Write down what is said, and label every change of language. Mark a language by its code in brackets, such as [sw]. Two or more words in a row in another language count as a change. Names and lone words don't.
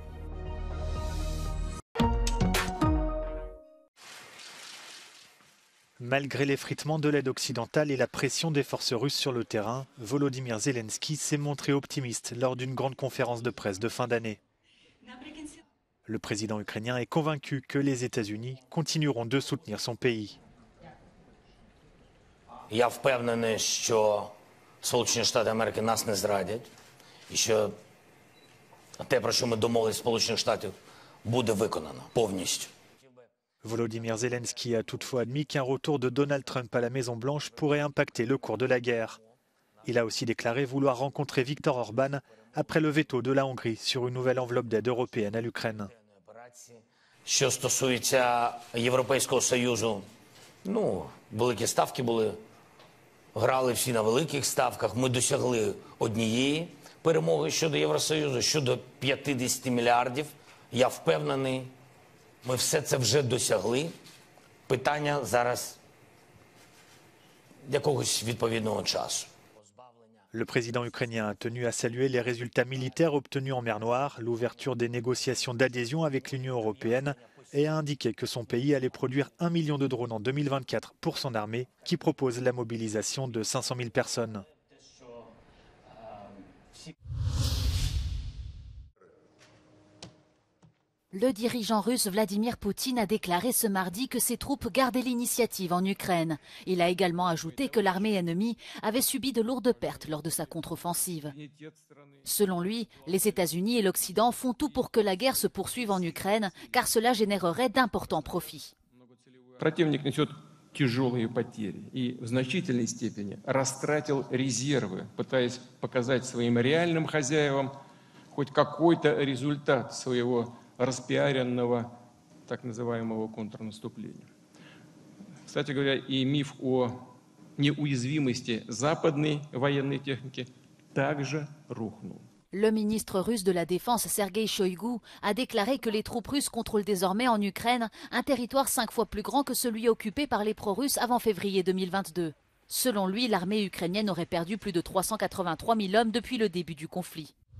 [fr] Malgré l'effritement de l'aide occidentale et la pression des forces russes sur le terrain, Volodymyr Zelensky s'est montré optimiste lors d'une grande conférence de presse de fin d'année. Le président ukrainien est convaincu que les États-Unis continueront de soutenir son pays. [uk] Я впевнений, що Сполучені Штати Америки нас не зрадять і що те, про що ми домовились Сполучених Штатів, буде виконано повністю. [fr] Volodymyr Zelensky a toutefois admis qu'un retour de Donald Trump à la Maison-Blanche pourrait impacter le cours de la guerre. Il a aussi déclaré vouloir rencontrer Viktor Orban après le veto de la Hongrie sur une nouvelle enveloppe d'aide européenne à l'Ukraine. [uk] Що стосується Європейського Союзу, великі ставки були, грали всі на великих ставках, ми досягли однієї перемоги щодо Євросоюзу, щодо 50 мільярдів. Я впевнений, ми все це вже досягли. Питання зараз якогось відповідного часу. [fr] Le président ukrainien a tenu à saluer les résultats militaires obtenus en mer Noire, l'ouverture des négociations d'adhésion avec l'Union européenne et a indiqué que son pays allait produire 1 million de drones en 2024 pour son armée, qui propose la mobilisation de 500 000 personnes. Le dirigeant russe Vladimir Poutine a déclaré ce mardi que ses troupes gardaient l'initiative en Ukraine. Il a également ajouté que l'armée ennemie avait subi de lourdes pertes lors de sa contre-offensive. Selon lui, les États-Unis et l'Occident font tout pour que la guerre se poursuive en Ukraine, car cela générerait d'importants profits. [ru] Противник несет тяжелые потери и в значительной степени растратил резервы, пытаясь показать своим реальным хозяевам хоть какой-то результат своего распиаренного так называемого контрнаступления. Кстати говоря, и миф о неуязвимости западной военной техники также рухнул. [fr] Le ministre russe de la Défense, Sergueï Shoïgu, a déclaré que les troupes russes contrôlent désormais en Ukraine un territoire 5 fois plus grand que celui occupé par les pro-russes avant février 2022. Selon lui, l'armée ukrainienne aurait perdu plus de 383 000 hommes depuis le début du conflit.